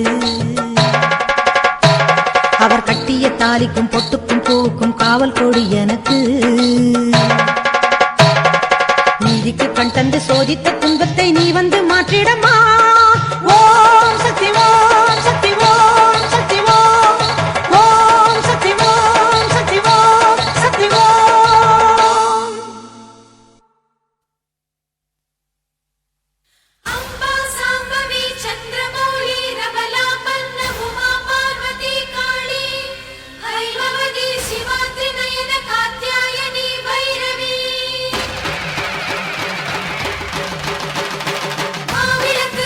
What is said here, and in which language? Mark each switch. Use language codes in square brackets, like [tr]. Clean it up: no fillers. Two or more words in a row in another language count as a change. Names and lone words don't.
[ta] அவர் கட்டிய தாலிக்கும் பொட்டுக்கும் பூவுக்கும் காவல் கொடி எனக்கு நீதிக்கு கண் தந்து சோதித்த துன்பத்தை நீ வந்து மாற்றிடமா ஓம் சக்தி ஓம் சக்தி ஓம் சக்தி ஓம் ஓம் சக்தி ஓம் சக்தி ஓம் சக்தி ஓம் [sa] అంబా సాంబవి చంద్రమౌళి రమలాపన్న ఉమా పార్వతీ కాళీ హైమవతి శివాత్రి నయన కాత్యాయని భైరవి మావిల